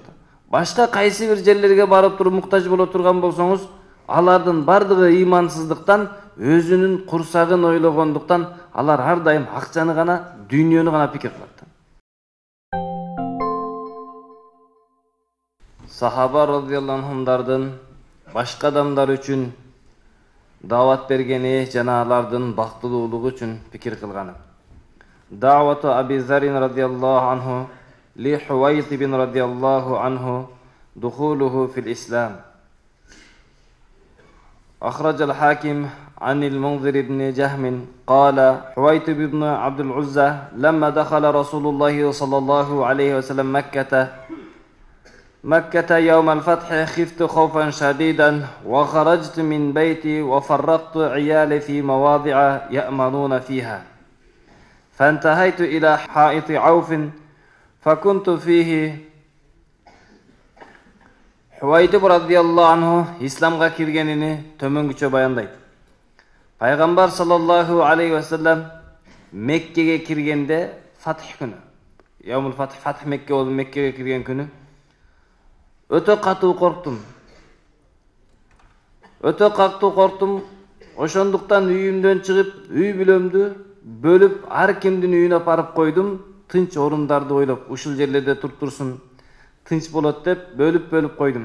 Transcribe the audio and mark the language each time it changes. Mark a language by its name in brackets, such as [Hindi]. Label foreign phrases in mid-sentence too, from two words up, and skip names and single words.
[Kyrgyz] Башка кайсы бир жерлерге барып туруп муктаж боло турган болсоңуз, алардын бардыгы ыймансыздыктан, өзүнүн курсагын ойлогондуктан, алар ар дайым акчаны гана, дүйнөнү гана пикир кылат. Сахаба [Arabic] رضي الله عنهم [Kyrgyz] башка адамдар үчүн дават бергени жана алардын бактылуулугу үчүн пикир кылганы. [Arabic] دعوة أبي ذر رضي الله عنه لحويطب رضي الله عنه دخوله في الإسلام. أخرج الحاكم عن المنذر بن جهم قال حويتب بن عبد العزى لما دخل رسول الله صلى الله عليه وسلم مكة يوم الفتح خفت خوفا شديدا وخرجت من بيتي وفرقت عيالي في مواضع يأمنون فيها فانتهيت إلى حائط عوف فكنت فيه. [Kyrgyz] Хуайтиб [Arabic] رضي الله عنه [Kyrgyz] исламга киргенини төмөнгүчө баяндайт. Пайгамбар [Arabic] صلى الله عليه وسلم [Kyrgyz] Меккеге киргенде, Фатх күнү, [Arabic] يوم الفتح, فتح مكة [Kyrgyz] болуп Меккеге кирген күнү, өтө катуу корктум. Ошондуктан үйүмдөн чыгып, үй бүлөмдү бөлүп, ар кимдин үйүнө апарып койдум, тынч орундарды ойлоп, ушул жерлерде туруп турсун, тынч болот деп бөлүп койдум.